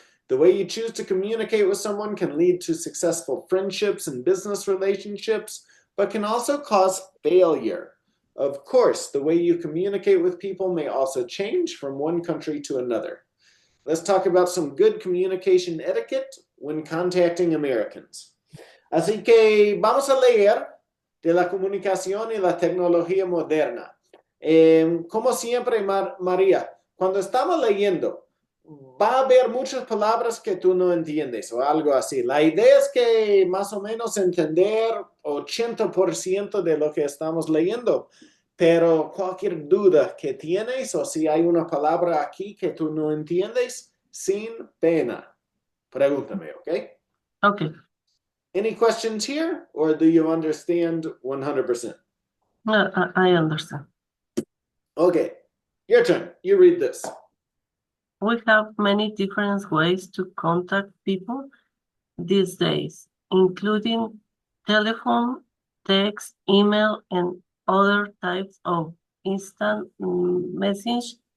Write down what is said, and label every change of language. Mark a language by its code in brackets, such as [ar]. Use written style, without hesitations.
[en] The way you choose to communicate with someone can lead to successful friendships and business relationships, but can also cause failure. Of course, the way you communicate with people may also change from one country to another. Let's talk about some good communication etiquette when contacting Americans. [es] Así que vamos a leer de la comunicación y la tecnología moderna. Como siempre, María, cuando estamos leyendo, va a haber muchas palabras que tú no entiendes o algo así. La idea es que más o menos entender 80% de lo que estamos leyendo, pero cualquier duda que tienes o si hay una palabra aquí que tú no entiendes, sin pena, pregúntame, ¿ok? [en] Okay. Any questions here, or do you understand 100%? I understand. Okay, your turn. You read this. We have many different ways to contact people these days, including telephone, text, email, and other types of instant message.